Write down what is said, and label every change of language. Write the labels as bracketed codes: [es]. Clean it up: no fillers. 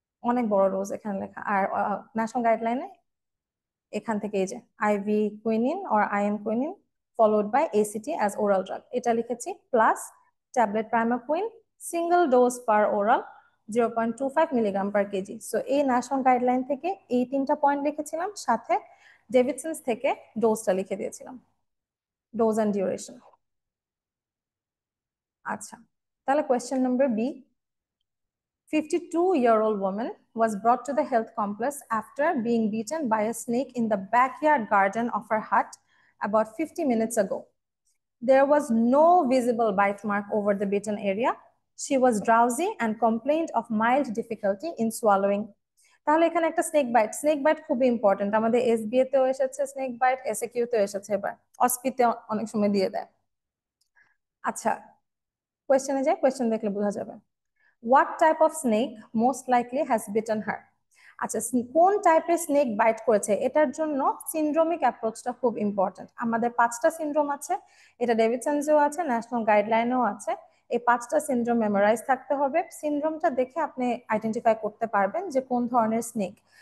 [bn] অনেক বড় ডোজ এখানে লেখা। আর ন্যাশনাল গাইডলাইনে এখান থেকে এই যে ivy quinine or IM quinine [en] followed by ACT as oral drug, [bn] এটা লিখেছি, প্লাস ট্যাবলেট প্রাইমাকুইন সিঙ্গেল ডোজ পার oral 0.25 milligram per KG. So এই ন্যাশনাল গাইডলাইন থেকে এই তিনটা পয়েন্ট লিখেছিলাম, সাথে ডেভিডসন্স থেকে ডোজটা লিখে দিয়েছিলাম, ডোজ অ্যান্ড ডিউরেশন। আচ্ছা, তাহলে question number B, [en] 52-year-old woman was brought to the health complex after being beaten by a snake in the backyard garden of her hut about 50 minutes ago. There was no visible bite mark over the bitten area. She was drowsy and complained of mild difficulty in swallowing. [bn] তাহলে এখানে একটা snake bite খুবই important, আমাদের SBA তেও এসেছে snake bite, SAQ তেও এসেছে, এবার অসপিতে অনেক সময় দিয়ে দেয়। আচ্ছা, কোয়েশ্চেনে যাই, কোয়েশ্চেন দেখলে বোঝা যাবে। [en] What type of snake most likely has bitten her? [bn] আচ্ছা, কোন টাইপের স্নেক বাইট করেছে, এটার জন্য সিনড্রোমিক অ্যাপ্রোচটা খুব ইম্পর্টেন্ট। আমাদের 5টা সিনড্রোম আছে, এটা ডেভিডসনসেও আছে, ন্যাশনাল গাইডলাইনেও আছে। এই 5টা সিনড্রোম মেমোরাইজ থাকতে হবে। সিনড্রোমটা দেখে আপনি আইডেন্টিফাই করতে পারবেন যে কোন ধরনের স্নেক।